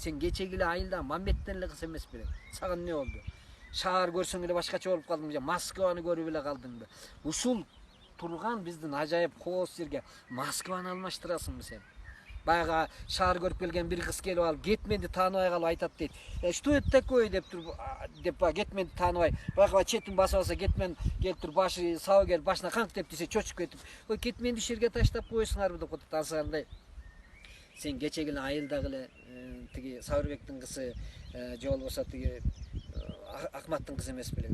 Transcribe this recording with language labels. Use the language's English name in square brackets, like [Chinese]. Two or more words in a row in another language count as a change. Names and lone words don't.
[Kyrgyz] Сен кечеги айылда Мамбеттен эле кыз эмес белең. Сага эмне болду? Шаар көрсөң эле башкача болуп калдыңбы? Москваны көрүп эле калдыңбы? Ушул турган биздин ажайып кооз жерге Москваны алмаштырасыңбы сен? Баягы шаар көрүп келген бир кыз келип алып, Кетменди тааныбай калып айтат дейт. [Russian] Что это такое [Kyrgyz] деп Кетменди тааныбай. Баягы четин басып алса Кетмен келип туруп башы сабы келип башына канк деп десе чочуп кетип, ой, Кетменди ушул жерге таштап коесуңарбы деп атат. Ансагандай сен кечеги эле айылдагы эле тиги Сабырбектин кызы же болбосо тиги Акматтын кызы эмес белең.